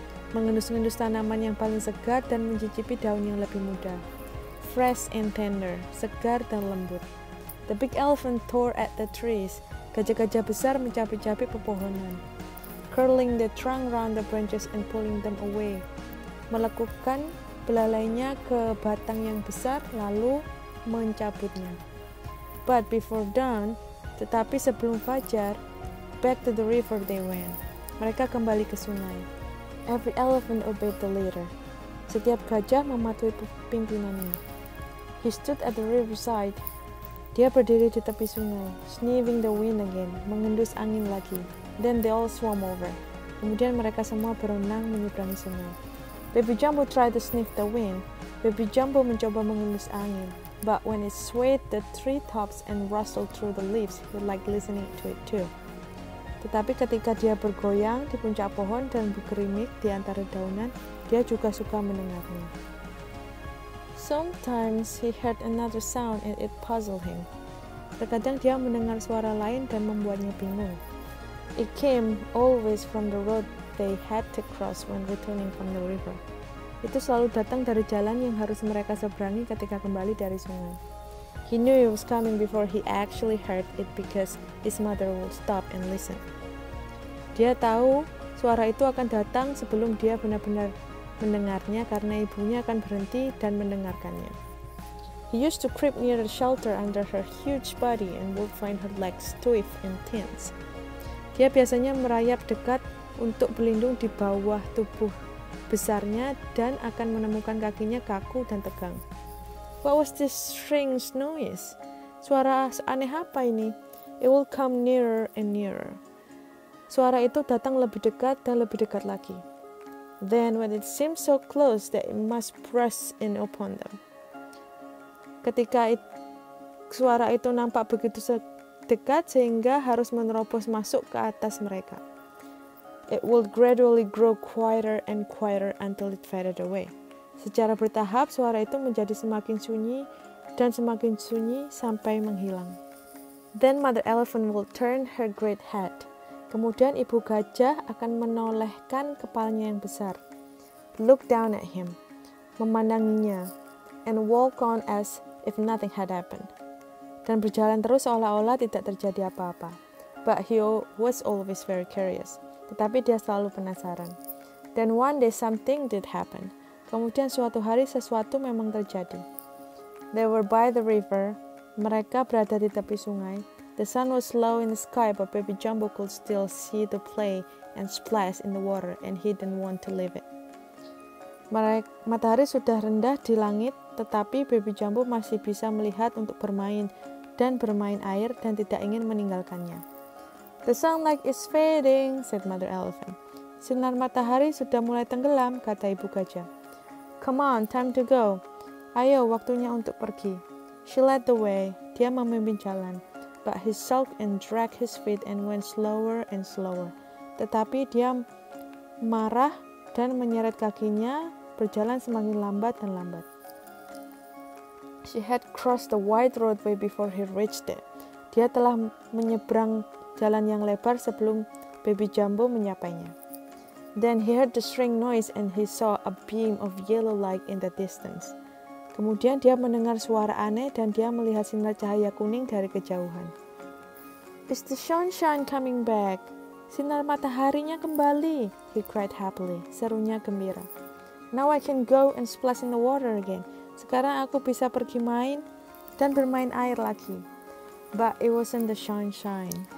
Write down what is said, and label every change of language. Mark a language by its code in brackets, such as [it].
[id] Mengendus-ngendus tanaman yang paling segar dan mencicipi daun yang lebih muda. [en] Fresh and tender, [id] segar dan lembut. [en] The big elephant tore at the trees. [id] Gajah-gajah besar mencapik-capik pepohonan. [en] Curling the trunk round the branches and pulling them away. [id] Melekukan belalainya ke batang yang besar lalu mencabutnya. [en] But before dawn, [id] tetapi sebelum fajar, [en] back to the river they went. [id] Mereka kembali ke sungai. [en] Every elephant obeyed the leader. [id] Setiap gajah mematuhi pimpinannya. [en] He stood at the riverside. [id] Dia berdiri di tepi sungai, [en] sniffing the wind again, [id] mengendus angin lagi. [en] Then they all swam over. [id] Kemudian mereka semua berenang menyeberangi sungai. [en] Baby Jumbo tried to sniff the wind. [id] Baby Jumbo mencoba mengendus angin. [en] But when it swayed the treetops and rustled through the leaves, he liked listening to it too. [id] Tetapi ketika dia bergoyang di puncak pohon dan bergerimik di antara daunan, dia juga suka mendengarnya. [en] Sometimes he heard another sound and it puzzled him. [id] Terkadang dia mendengar suara lain dan membuatnya bingung. [en] It came always from the road they had to cross when returning from the river. [id] Itu selalu datang dari jalan yang harus mereka seberangi ketika kembali dari sungai. [en] He knew it was coming before he actually heard it because his mother would stop and listen. [id] Dia tahu suara itu akan datang sebelum dia benar-benar mendengarnya karena ibunya akan berhenti dan mendengarkannya. [en] He used to creep near the shelter under her huge body and would find her legs stiff and tense. [id] Dia biasanya merayap dekat untuk berlindung di bawah tubuh besarnya dan akan menemukan kakinya kaku dan tegang. [en] What was this strange noise? [id] Suara aneh apa ini? [en] It will come nearer and nearer. [id] Suara itu datang lebih dekat dan lebih dekat lagi. [en] Then when it seemed so close that it must burst in upon them. [id] Ketika suara itu nampak begitu dekat sehingga harus menerobos masuk ke atas mereka. [en] It would gradually grow quieter and quieter until it faded away. [id] Secara bertahap suara itu menjadi semakin sunyi dan semakin sunyi sampai menghilang. [en] Then Mother Elephant will turn her great head. [id] Kemudian ibu gajah akan menolehkan kepalanya yang besar. [en] Look down at him, [id] memandanginya, [en] and walk on as if nothing had happened. [id] Dan berjalan terus seolah-olah tidak terjadi apa-apa. [en] But he was always very curious. [id] Tetapi dia selalu penasaran. [en] Then one day something did happen. [id] Kemudian suatu hari sesuatu memang terjadi. [en] They were by the river. [id] Mereka berada di tepi sungai. [en] The sun was low in the sky, but Baby Jumbo could still see the play and splash in the water, and he didn't want to leave it. [id] Matahari sudah rendah di langit, tetapi Baby Jumbo masih bisa melihat untuk bermain dan bermain air dan tidak ingin meninggalkannya. [en] The sunlight is fading, said Mother Elephant. [id] Sinar matahari sudah mulai tenggelam, kata ibu gajah. [en] Come on, time to go. [id] Ayo, waktunya untuk pergi. [en] She led the way. [id] Dia memimpin jalan. [en] But he sulked and dragged his feet and went slower and slower. [id] Tetapi dia marah dan menyeret kakinya, berjalan semakin lambat dan lambat. [en] She had crossed the wide roadway before he reached it. [id] Dia telah menyeberang jalan yang lebar sebelum Baby Jumbo menyapainya. [en] Then he heard the string noise and he saw a beam of yellow light in the distance. [id] Kemudian dia mendengar suara aneh dan dia melihat sinar cahaya kuning dari kejauhan. [en] Is the sunshine coming back? [id] Sinar mataharinya kembali, [en] he cried happily, [id] serunya gembira. [en] Now I can go and splash in the water again. [id] Sekarang aku bisa pergi main dan bermain air lagi. [en] But it wasn't the sunshine.